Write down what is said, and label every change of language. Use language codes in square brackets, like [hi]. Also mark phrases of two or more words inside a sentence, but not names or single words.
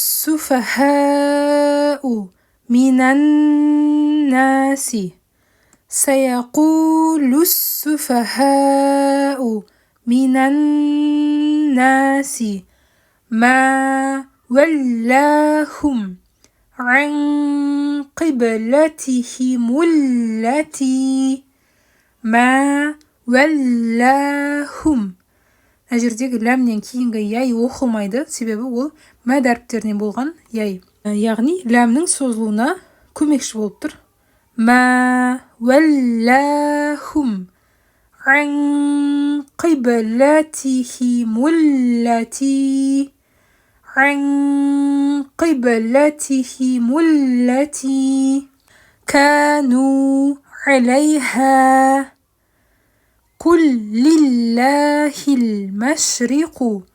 [ar] السفهاء من الناس ما ولاهم عن قبلتهم التي [kk] әжір дегі ләмнен кейінгі яй оқылмайды, себебі ол мәд әріптерінен болған яй. Яғни ләмнің созылуына көмекші болып тұр. [ar] ما ولاهم عن قبلتهم التي كانوا عليها قل لله المشرق